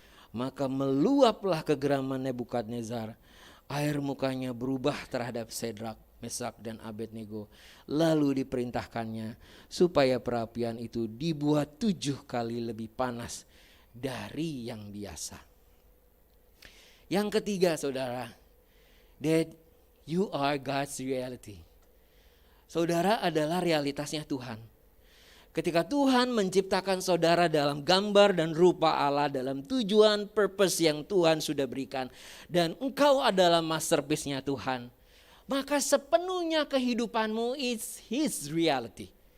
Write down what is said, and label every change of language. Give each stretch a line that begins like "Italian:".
Indonesian: Maka meluaplah kegeraman Nebukadnezar, air mukanya berubah terhadap Sadrak, Mesak dan Abednego. Lalu diperintahkannya supaya perapian itu dibuat 7 kali lebih panas dari yang biasa. Yang ketiga saudara,
English: that you are God's reality.
Indonesian: Saudara adalah realitasnya Tuhan. Ketika Tuhan menciptakan saudara dalam gambar dan rupa Allah, dalam tujuan purpose yang Tuhan sudah berikan, dan engkau adalah masterpiece-nya Tuhan, maka sepenuhnya kehidupanmu
English: is His reality.